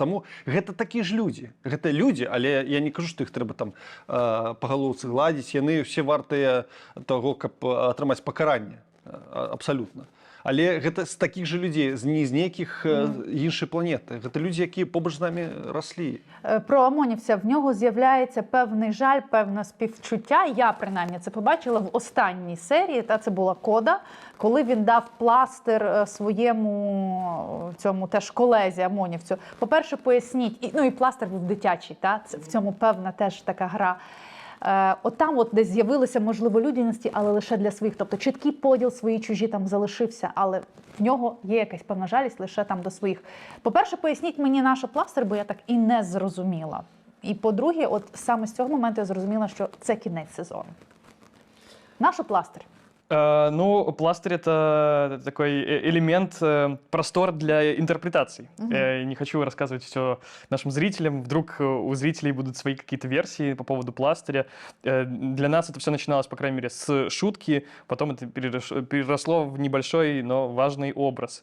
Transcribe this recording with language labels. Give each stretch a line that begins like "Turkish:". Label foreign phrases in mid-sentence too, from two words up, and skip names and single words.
Belarusian: Таму гэта такія ж людзі. Гэта людзі, але я не кажу, што іх трэба там па галоўцы гладзіць. Яны ўсе вартыя таго, каб атрымаць пакаранне. Абсалютна. Але гэта з такіх жа людзей, не з нейкіх іншай планети. Гэта людзі, якія побач з намі рослі.
Ukrainian: Про ОМОНівця, в нього з'являється певний жаль, певне співчуття. Я, принаймні, це побачила в останній серії, це була «Кода», коли він дав пластир своєму цьому теж колезі ОМОНівцю. По-перше, поясніть, і пластир був дитячий, в цьому певна теж така гра. Там десь з'явилися, можливо, людяності, але лише для своїх. Тобто чіткий поділ свої чужі там залишився, але в нього є якась певна жалість лише там до своїх. По-перше, поясніть мені наш пластир, бо я так і не зрозуміла. І по-друге, саме з цього моменту я зрозуміла, що це кінець сезону. Наш пластир.
Russian: Пластырь — это такой элемент, простор для интерпретаций. Я не хочу рассказывать все нашим зрителям. Вдруг у зрителей будут свои какие-то версии по поводу пластыря. Для нас это все начиналось, по крайней мере, с шутки, потом это переросло в небольшой, но важный образ.